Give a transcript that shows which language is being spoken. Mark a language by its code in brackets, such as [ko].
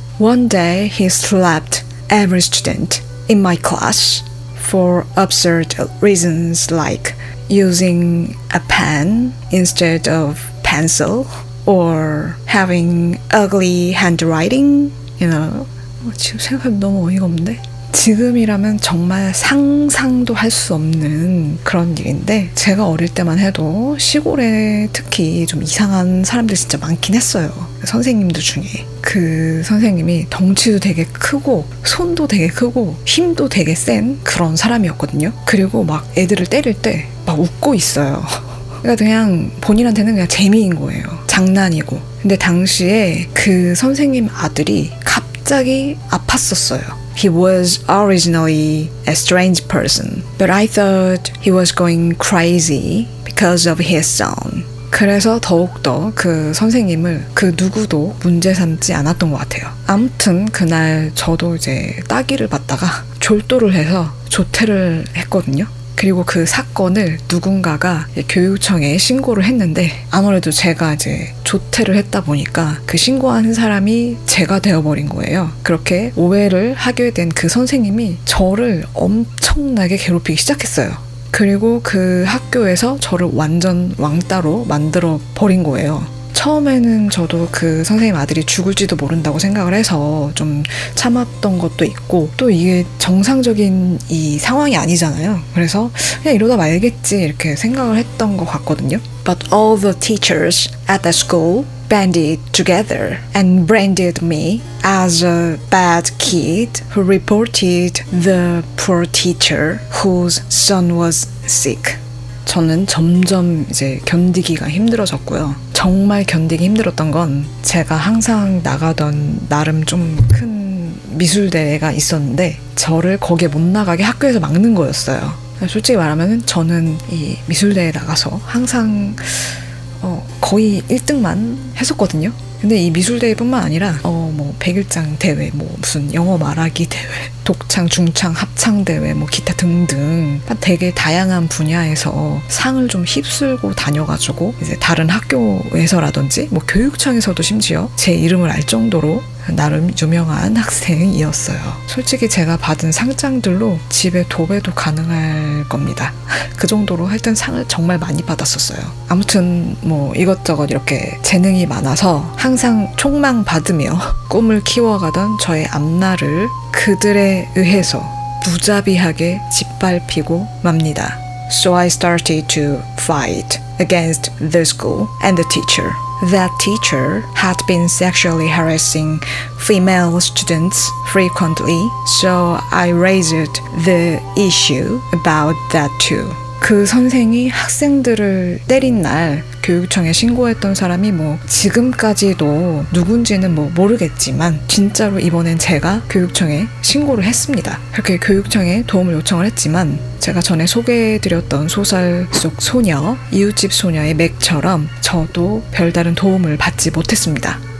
[en] One day, he slapped every student in my class for absurd reasons like using a pen instead of pencil or having ugly handwriting, you know. [ko] 지금 생각하면 너무 어이가 없는데? 지금이라면 정말 상상도 할 수 없는 그런 일인데 제가 어릴 때만 해도 시골에 특히 좀 이상한 사람들 진짜 많긴 했어요. 선생님들 중에 그 선생님이 덩치도 되게 크고 손도 되게 크고 힘도 되게 센 그런 사람이었거든요. 그리고 막 애들을 때릴 때 막 웃고 있어요. 그러니까 그냥 본인한테는 그냥 재미인 거예요. 장난이고. 근데 당시에 그 선생님 아들이 갑자기 아팠었어요. [en] He was originally a strange person, but I thought he was going crazy because of his son. [ko] 그래서 더욱더 그 선생님을 그 누구도 문제 삼지 않았던 것 같아요. 아무튼 그날 저도 이제 따기를 받다가 졸도를 해서 조퇴를 했거든요. 그리고 그 사건을 누군가가 교육청에 신고를 했는데 아무래도 제가 이제 조퇴를 했다 보니까 그 신고한 사람이 제가 되어버린 거예요. 그렇게 오해를 하게 된 그 선생님이 저를 엄청나게 괴롭히기 시작했어요. 그리고 그 학교에서 저를 완전 왕따로 만들어 버린 거예요. 처음에는 저도 그 선생님 아들이 죽을지도 모른다고 생각을 해서 좀 참았던 것도 있고 또 이게 정상적인 이 상황이 아니잖아요. 그래서 그냥 이러다 말겠지 이렇게 생각을 했던 것 같거든요. [en] But all the teachers at the school banded together and branded me as a bad kid who reported the poor teacher whose son was sick. [ko] 저는 점점 이제 견디기가 힘들어졌고요. 정말 견디기 힘들었던 건 제가 항상 나가던 나름 좀 큰 미술대회가 있었는데 저를 거기에 못 나가게 학교에서 막는 거였어요. 솔직히 말하면 저는 이 미술대회에 나가서 항상 거의 1등만 했었거든요. 근데 이 미술대회뿐만 아니라 뭐 백일장 대회, 뭐 무슨 영어 말하기 대회, 독창, 중창, 합창 대회, 뭐 기타 등등 되게 다양한 분야에서 상을 좀 휩쓸고 다녀가지고 이제 다른 학교에서라든지 뭐 교육청에서도 심지어 제 이름을 알 정도로 나름 유명한 학생이었어요. 솔직히 제가 받은 상장들로 집에 도배도 가능할 겁니다. 그 정도로 하여튼 상을 정말 많이 받았었어요. 아무튼 뭐 이것저것 이렇게 재능이 많아서 항상 촉망 받으며 꿈을 키워가던 저의 앞날을 그들에 의해서 무자비하게 짓밟히고 맙니다. [en] So I started to fight against the school and the teacher. That teacher had been sexually harassing female students frequently, so I raised the issue about that too. [ko] 그 선생이 학생들을 때린 날 교육청에 신고했던 사람이 뭐 지금까지도 누군지는 뭐 모르겠지만 진짜로 이번엔 제가 교육청에 신고를 했습니다. 그렇게 교육청에 도움을 요청을 했지만 제가 전에 소개해드렸던 소설 속 소녀, 이웃집 소녀의 맥처럼 저도 별다른 도움을 받지 못했습니다.